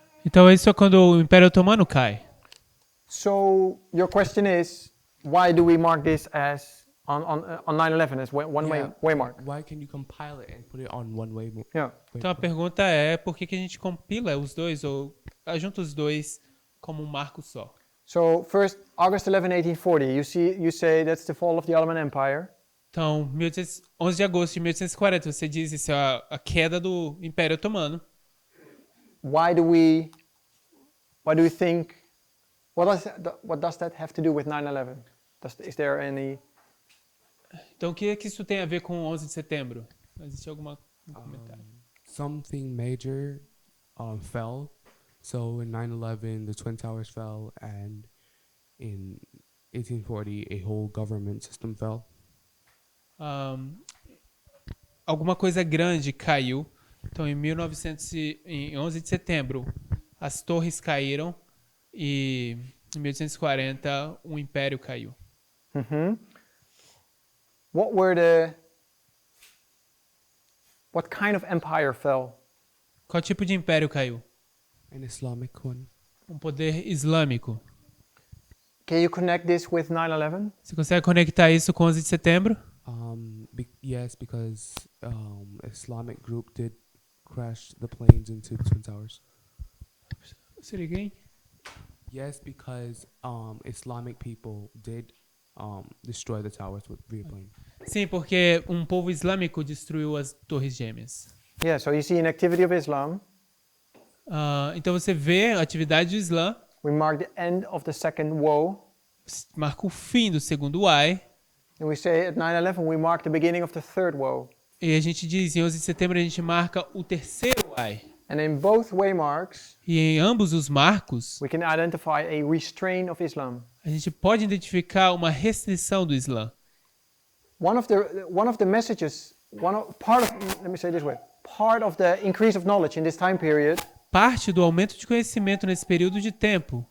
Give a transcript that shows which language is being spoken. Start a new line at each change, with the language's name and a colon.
Portuguese: Então, isso é quando o Império Otomano cai.
English: So your question is, why do we mark this as on 9/11 as one Yeah. way mark? Why can you compile it and put it on one way? Yeah.
Portuguese: Então, a pergunta é por que a gente compila os dois ou junta os dois como um marco só?
English: So first, August 11, 1840. You say that's the fall of the Ottoman Empire.
Portuguese: Então, 11 de agosto de 1840, você diz isso é a queda do Império Otomano.
English: Why do we think? What does that have to do with 9/11? Is there any?
Portuguese: Então, o que isso tem a ver com 11 de setembro? Existe algum comentário?
English: Something major fell. So in 9/11, the Twin Towers fell, and in 1840, a whole government system fell.
Portuguese: Alguma coisa grande caiu. Então, em 11 de setembro, as torres caíram e em 1840 um império caiu. Mm-hmm.
English: What kind of empire fell?
Portuguese: Qual tipo de império caiu?
English: An Islamic one.
Portuguese: Um poder islâmico.
English: Can you connect this with 9/11?
Portuguese: Você consegue conectar isso com 11 de setembro?
English: Yes, because Islamic group did crash the planes into the Twin Towers. Say it again. Yes, because Islamic people did destroy the towers with replane.
Portuguese: Sim, porque um povo islâmico destruiu as torres gêmeas.
English: Yeah, so you see an activity of Islam.
Portuguese: Então você vê a atividade do Islã,
English: We mark the end of the second woe.
Portuguese: marca o fim do segundo Ai,
English: And we say at 9/11 we mark the beginning of the third woe.
Portuguese: e a gente diz, em 11 de setembro a gente marca o terceiro Ai.
English: And in both waymarks,
Portuguese: E em ambos os marcos,
English: we can identify a restraint of Islam.
Portuguese: a gente pode identificar uma restrição do Islã.
English: One of the messages, let me say it this way, part of the increase of knowledge in this time period
Portuguese: Parte do aumento de conhecimento nesse período de tempo